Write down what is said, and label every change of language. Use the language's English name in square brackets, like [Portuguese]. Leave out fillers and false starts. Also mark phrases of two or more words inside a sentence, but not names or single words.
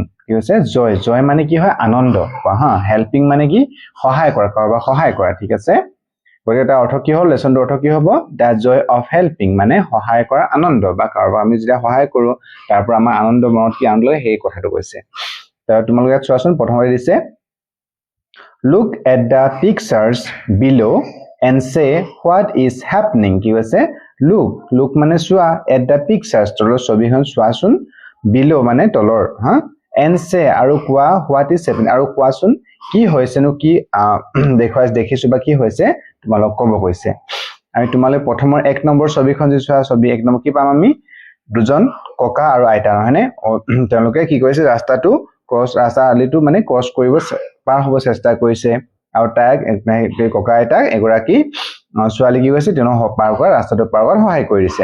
[Assamese] কি কৈছে জয়, জয় মানে কি হয় আনন্দ হা, হেল্পিং মানে কি সহায় কৰা, কাৰোবাক সহায় কৰা, ঠিক আছে। গতিকে এটা অৰ্থ কি হ'ল লেসনটোৰ অৰ্থ কি হ'ব [English] the joy of helping [Assamese] মানে সহায় কৰা আনন্দ বা কাৰোবাক আমি যেতিয়া সহায় কৰো তাৰ পৰা আমাৰ আনন্দ মনত কি আনন্দ লয় সেই কথাটো কৈছে। তাৰ তোমালোকে ইয়াত চোৱাচোন প্ৰথমতে দিছে [English] look at the pictures below and say what is happening। [Assamese] কি কৈছে look মানে চোৱা [English] at the pictures [Assamese] তলৰ ছবিখন চোৱাচোন, below মানে তলৰ হা, [English] and say [Assamese] আৰু কোৱা [English] what is happening [Assamese] আৰু কোৱাচোন কি হৈছেনো কি দেখিছো বা কি হৈছে তোমালোক ক'ব কৈছে। আমি তোমালোক প্ৰথমৰ 1 নম্বৰ ছবিখন যি চোৱা ছবি 1 নম্বৰ কি পাম আমি দুজন ককা আৰু আইতা নহয়নে, তেওঁলোকে কি কৰিছে ৰাস্তাটো ৰাস্তা আলিটো মানে ক্ৰছ কৰিব পাৰ হ'ব চেষ্টা কৰিছে আৰু তাইক ককা আইতাক এগৰাকী ছোৱালী কি কৈছে তেওঁ পাৰ কৰা ৰাস্তাটো পাৰ কৰাত সহায় কৰিছে।